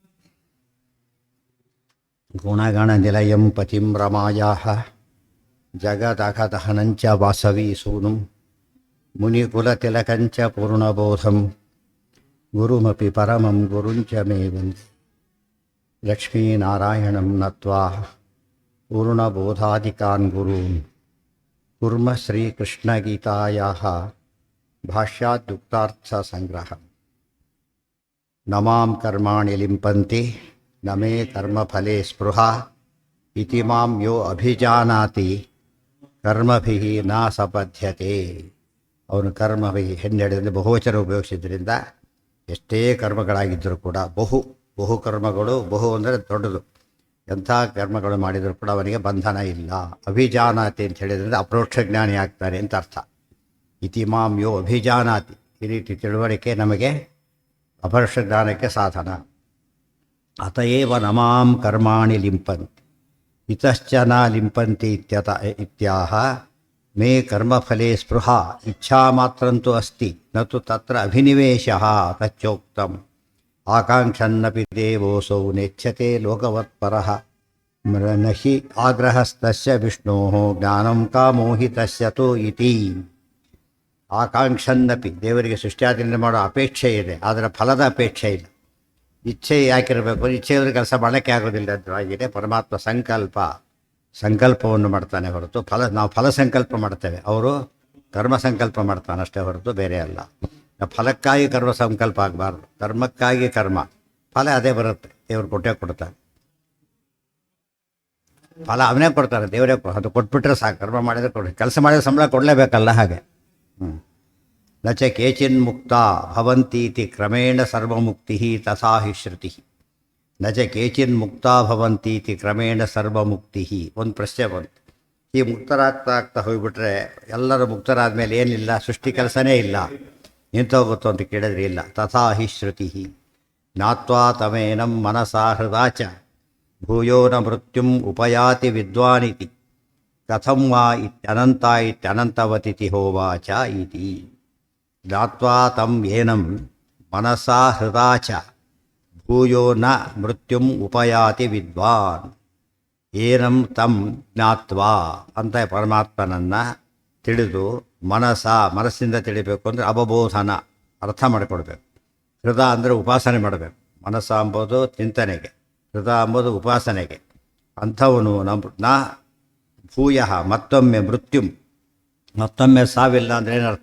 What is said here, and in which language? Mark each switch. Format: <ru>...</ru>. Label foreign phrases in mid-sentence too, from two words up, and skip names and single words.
<sa>ಗುಣಗಣನಿಲಯಂ ಪತಿಂ ರಮಾಯಾಃ ಜಗದಘದಹನಂಚ ವಾಸವಿ ಸೂನುಂ ಮುನಿಕುಲತಿಲಕಂಚ ಪೂರ್ಣಬೋಧಂ ಗುರುಮಪಿ ಪರಮಂ ಗುರುಂಚ ಮೇ ವಂದೇ. ಲಕ್ಷ್ಮೀನಾರಾಯಣಂ ನತ್ವಾ ಪೂರ್ಣಬೋಧಾದಿಕಾನ್ ಗುರೂನ್ ಕುರ್ಮ ಶ್ರೀಕೃಷ್ಣಗೀತಾಯಾಃ ಭಾಷ್ಯಾದ್ಯುಕ್ತಾರ್ಥಸಂಗ್ರಹಂ. ನ ಮಾಂ ಕರ್ಮಾಣಿ ಲಿಂಪಂತಿ ನ ಮೇ ಕರ್ಮಫಲೇ ಸ್ಪೃಹಾ ಇತಿ ಮಾಂ ಯೋ ಅಭಿಜಾನಾತಿ ಕರ್ಮಭಿಃ ನ ಸಪದ್ಯತೆ.</sa> <kn>ಅವನು ಕರ್ಮಭಿಃ ಹೆಣ್ಣೆಡೆದು ಬಹುವಚನ ಉಪಯೋಗಿಸಿದ್ರಿಂದ ಎಷ್ಟೇ ಕರ್ಮಗಳಾಗಿದ್ದರೂ ಕೂಡ ಬಹು ಕರ್ಮಗಳು, ಬಹು ಅಂದರೆ ದೊಡ್ಡದು, ಎಂಥ ಕರ್ಮಗಳು ಮಾಡಿದರೂ ಕೂಡ ಅವನಿಗೆ ಬಂಧನ ಇಲ್ಲ. ಅಭಿಜಾನಾತಿ ಅಂತ ಹೇಳಿದ್ರಿಂದ ಅಪರೋಕ್ಷ ಜ್ಞಾನಿ ಆಗ್ತಾನೆ ಅಂತ ಅರ್ಥ.</kn> <sa>ಇತಿ ಮಾಂ ಯೋ ಅಭಿಜಾನಾತಿ,</sa> <kn>ಈ ರೀತಿ ತಿಳುವಳಿಕೆ ನಮಗೆ ಅಪರೋಕ್ಷ ಜ್ಞಾನಕ್ಕೆ ಸಾಧನ.</kn> <sa>ಅತಏವ ನಮಾಂ ಕರ್ಮಾಣಿ ಲಿಂಪಂತಿ ಇತಶ್ಚ ನ ಲಿಂಪಂತಿ ಇತ್ಯಾಹ ಮೇ ಕರ್ಮಫಲೇ ಸ್ಪೃಹಾ ಇಚ್ಛಾ ಮಾತ್ರಂತು ಅಸ್ತಿ ನತು ತತ್ರ ಅಭಿನಿವೇಶಃ ತಚ್ಚೋಕ್ತಂ. ಆಕಾಂಕ್ಷನ್ನಪಿ ದೇವೋಸೌ ನೆಚ್ಯತೆ ಲೋಕವತ್ಪರಃ ನಹಿ ಆಗ್ರಹಸ್ತಸ್ಯ ವಿಷ್ಣೋಃ ಜ್ಞಾನಂ ಕಾಮೋ ಹಿ ತಸ್ಯ ತು ಇತಿ.</sa> <kn>ಆಕಾಂಕ್ಷನ್ನಪಿ, ದೇವರಿಗೆ ಸೃಷ್ಟಿಯಾದಿನ ಮಾಡೋ ಅಪೇಕ್ಷೆ ಇದೆ, ಆದರೆ ಫಲದ ಅಪೇಕ್ಷೆ ಇಲ್ಲ. ಇಚ್ಛೆ ಯಾಕಿರಬೇಕು? ಇಚ್ಛೆ ಇದ್ರೆ ಕೆಲಸ ಮಾಡೋಕ್ಕೆ ಆಗೋದಿಲ್ಲ ಅಂತಾಗಿದೆ. ಪರಮಾತ್ಮ ಸಂಕಲ್ಪವನ್ನು ಮಾಡ್ತಾನೆ ಹೊರತು ನಾವು ಫಲ ಸಂಕಲ್ಪ ಮಾಡ್ತೇವೆ, ಅವರು ಕರ್ಮ ಸಂಕಲ್ಪ ಮಾಡ್ತಾನೆ ಅಷ್ಟೇ ಹೊರತು ಬೇರೆ ಅಲ್ಲ. ಫಲಕ್ಕಾಗಿ ಕರ್ಮ ಸಂಕಲ್ಪ ಆಗಬಾರ್ದು, ಕರ್ಮಕ್ಕಾಗಿ ಕರ್ಮ, ಫಲ ಅದೇ ಬರುತ್ತೆ. ದೇವರು ಕೊಡ್ತಾರೆ, ಫಲ ಅವನೇ ಕೊಡ್ತಾರೆ, ದೇವರೇ ಅದು ಕೊಟ್ಬಿಟ್ರೆ ಸಾಕು. ಕರ್ಮ ಮಾಡಿದರೆ ಕೆಲಸ ಮಾಡಿದ್ರೆ ಸಂಬಳ ಕೊಡಲೇಬೇಕಲ್ಲ, ಹಾಗೆ.</kn> <sa>ನ ಚ ಕೇಚಿನ್ ಮುಕ್ತ ಭವಂತೀತಿ ಕ್ರಮೇಣ ಸರ್ವಮುಕ್ತಿ ತಥಾ ಹಿ ಶ್ರುತಿ. ನ ಚ ಕೇಚಿನ್ ಮುಕ್ತ ಭವಂತೀತಿ ಕ್ರಮೇಣ ಸರ್ವಮುಕ್ತಿ.</sa> <kn>ಒಂದು ಪ್ರಶ್ನೆ ಬಂತು, ಈ ಮುಕ್ತರಾಗ್ತಾ ಹೋಗ್ಬಿಟ್ರೆ ಎಲ್ಲರೂ ಮುಕ್ತರಾದ ಮೇಲೆ ಏನಿಲ್ಲ, ಸೃಷ್ಟಿ ಕೆಲಸನೇ ಇಲ್ಲ, ನಿಂತೋಗುತ್ತೋ ಅಂತ ಕೇಳಿದ್ರೆ ಇಲ್ಲ.</kn> <sa>ತಥಾ ಹಿ ಶ್ರುತಿ. ಜ್ಞಾತ್ವಾ ತಮೇನಂ ಮನಸಾ ಹೃದಾ ಚ ಭೂಯೋ ನ ಮೃತ್ಯುಂ ಉಪಯಾತಿ ವಿದ್ವಾನಿತಿ ಕಥಂ ವಾ ಇತ್ಯನಂತ ಇತ್ಯನಂತವತಿಥಿ ಹೋವಾಚ ಇತಿ. ಜ್ಞಾತ್ವಾ ತಂ ಏನಂ ಮನಸಾ ಹೃದಾ ಚ ಭೂಯೋ ನ ಮೃತ್ಯುಂ ಉಪಯಾತಿ ವಿದ್ವಾನ್. ಏನಂ ಜ್ಞಾತ್ವಾ</sa> <kn>ಅಂತ ಪರಮಾತ್ಮನನ್ನು ತಿಳಿದು ಮನಸ್ಸಿಂದ ತಿಳಿಬೇಕು ಅಂದರೆ ಅವಬೋಧನ, ಅರ್ಥ ಮಾಡಿಕೊಡ್ಬೇಕು. ಹೃದಯ ಅಂದರೆ ಉಪಾಸನೆ ಮಾಡಬೇಕು. ಮನಸ್ಸ ಅಂಬೋದು ಚಿಂತನೆಗೆ, ಹೃದಯ ಅಂಬೋದು ಉಪಾಸನೆಗೆ. ಅಂಥವನು</kn> <sa>ನ ಭೂಯ</sa> <kn>ಮತ್ತೊಮ್ಮೆ ಮೃತ್ಯುಂ, ಮತ್ತೊಮ್ಮೆ ಸಾವಿಲ್ಲ ಅಂದರೆ ಏನರ್ಥ?</kn>